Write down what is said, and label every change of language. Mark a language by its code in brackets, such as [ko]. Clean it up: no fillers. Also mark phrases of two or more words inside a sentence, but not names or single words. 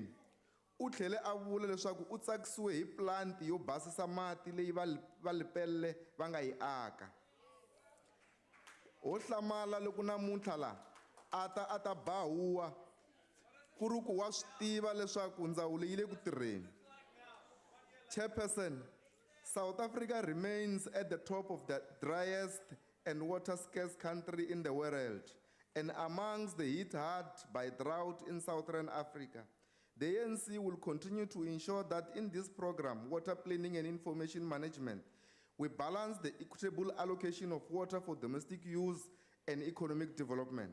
[ts] U tlhele a vula leswaku u tsakisiwe hi plant yo basisa mati leyi va Lepelle va nga yi aka. Ho hlamala loko namuntlha la ata bahuwa ku ri ku wa swi tiva leswaku ndzawulo yi le ku tirheni. [en] Chairperson, South Africa remains at the top of the driest and water scarce country in the world and amongst the hit hard by drought in Southern Africa. The ANC will continue to ensure that in this program, water planning and information management, we balance the equitable allocation of water for domestic use and economic development.